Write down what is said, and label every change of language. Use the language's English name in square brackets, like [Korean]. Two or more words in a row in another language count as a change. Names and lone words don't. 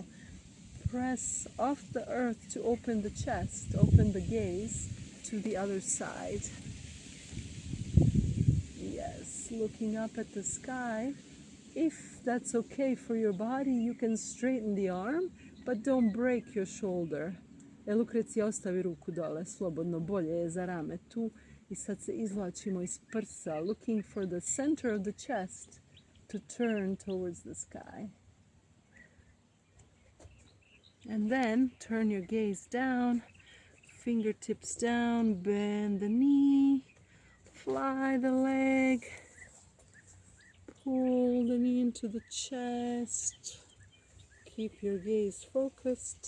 [English] Press off the earth to open the chest, open the gaze to the other side. Yes, looking up at the sky. If that's okay for your body, you can straighten the arm, but don't break your shoulder. [Serbian] Lucrecija ostavi ruku dole, slobodno, bolje je za rame tu. I sad se izvlačimo iz prsa, [English] looking for the center of the chest to turn towards the sky. And then turn your gaze down, fingertips down, bend the knee, fly the leg, pull the knee into the chest, keep your gaze focused.